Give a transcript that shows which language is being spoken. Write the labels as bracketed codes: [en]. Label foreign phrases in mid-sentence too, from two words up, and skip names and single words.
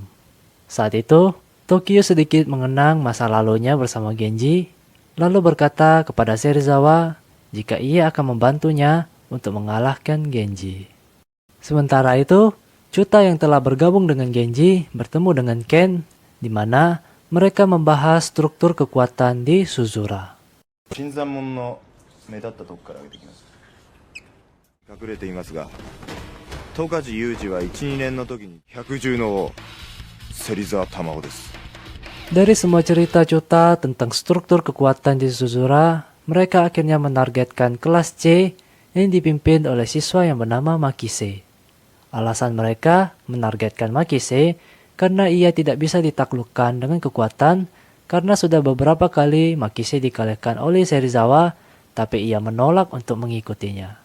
[id] Saat itu, Tokyo sedikit mengenang masa lalunya bersama Genji, lalu berkata kepada Serizawa jika ia akan membantunya untuk mengalahkan Genji. Sementara itu, Chuta yang telah bergabung dengan Genji bertemu dengan Ken, di mana mereka membahas struktur kekuatan di Suzura. [ja] 十勝裕二は1、2年の時に百獣の王芹沢玉緒です。 [id] Dari semua cerita Chuta tentang struktur kekuatan di Suzura, mereka akhirnya menargetkan kelas C yang dipimpin oleh siswa yang bernama Makise. Alasan mereka menargetkan Makise karena ia tidak bisa ditaklukkan dengan kekuatan karena sudah beberapa kali Makise dikalahkan oleh Serizawa, tapi ia menolak untuk mengikutinya.